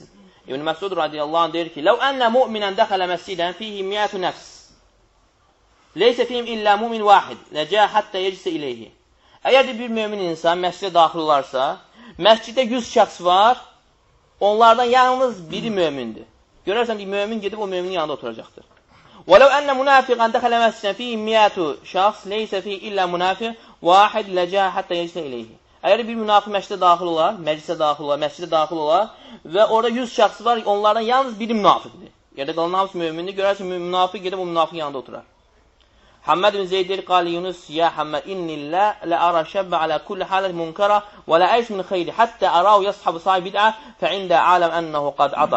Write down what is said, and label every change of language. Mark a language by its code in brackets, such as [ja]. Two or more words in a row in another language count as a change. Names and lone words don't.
[ar] İbn Məsud رضي الله عنه [az] deyir ki, [ar] لو أن مؤمنا دخل مسجدا فيه مئة نفس ليس فيهم إلا مؤمن واحد لجاء حتى يجلس إليه. [az] Əgər də bir mömin insan məscidə daxil olarsa, məsciddə 100 şəxs var, onlardan yalnız biri mömindir. Görərsən ki, mömin gedib o möminin yanında oturacaqdır. [ar] وَلَوْ أَنَّ مُنَافِقًا دَخَلَ مَسْجِدًا فِيهِ مِئَةُ شَخْصٍ لَيْسَ فِيهِ إِلَّا مُنَافِقٌ وَاحِدٌ لَجَاءَ حَتَّى يَجْلِسَ إِلَيْهِ. [az] Əgər bir münafiq məscidə daxil olar, məclisə daxil olar, məscidə daxil olar və orada 100 şəxs var, onlardan yalnız biri münafiqdir. Yerdə qalan hamısı mömindir, görərsən münafiq gedib o münafiqin yanında oturar. [ar] Həmməd ibn Zeyd deyir, قال يونس يا حماد إني لأرى الشاب على كل حالة منكرة ولا أيأس من خيره حتى أراه يصاحب صاحب بدعة فعند ذلك أعلم أنه قد عطب.